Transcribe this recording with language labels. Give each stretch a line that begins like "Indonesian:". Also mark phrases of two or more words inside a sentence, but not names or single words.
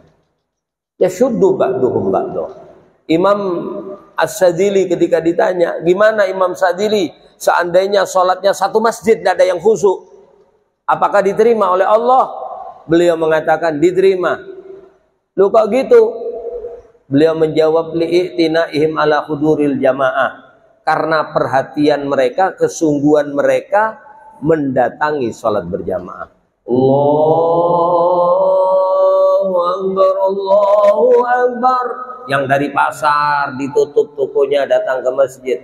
Arabic: يشد بعضهم بعضه.
Indonesian: Imam As-Sadili ketika ditanya, gimana Imam Sadili seandainya sholatnya satu masjid tidak ada yang khusyuk, apakah diterima oleh Allah? Beliau mengatakan diterima. Lu kok gitu? Beliau menjawab
Arabic: لاعتنائهم على حضور الجماعة,
Indonesian: karena perhatian mereka, kesungguhan mereka mendatangi sholat berjamaah.
Arabic: الله أكبر الله أكبر.
Indonesian: Yang dari pasar ditutup tokonya datang ke masjid.